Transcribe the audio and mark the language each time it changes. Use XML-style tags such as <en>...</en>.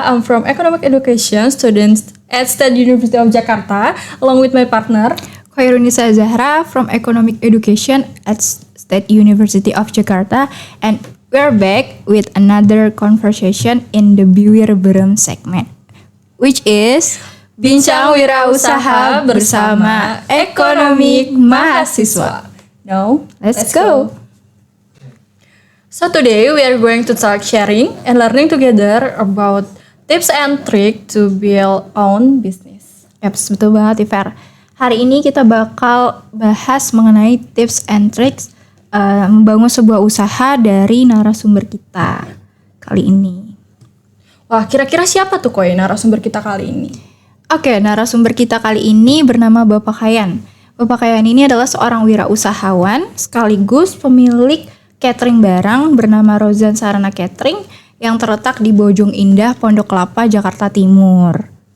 <en>I'm from Economic Education students at State University of Jakarta, along with my partner Khairunisa Zahra from Economic Education at State University of Jakarta, and we're back with another conversation in the Biwir Berem segment, which is</en> <id>Bincang Wirausaha bersama Economic Mahasiswa.</id> <en>Now, Let's go. So today we are going to talk sharing and learning together about tips and trick to build own business.</en> <id>Yaps, betul banget Iver. Hari ini kita bakal bahas mengenai tips and tricks membangun sebuah usaha dari narasumber kita kali ini. Wah, kira-kira siapa tuh Koy narasumber kita kali ini? Oke, narasumber kita kali ini bernama Bapak Kayan. Bapak Kayan ini adalah seorang wirausahawan sekaligus pemilik catering barang bernama Rozan Sarana Catering yang terletak di Bojong Indah, Pondok Kelapa, Jakarta Timur.</id>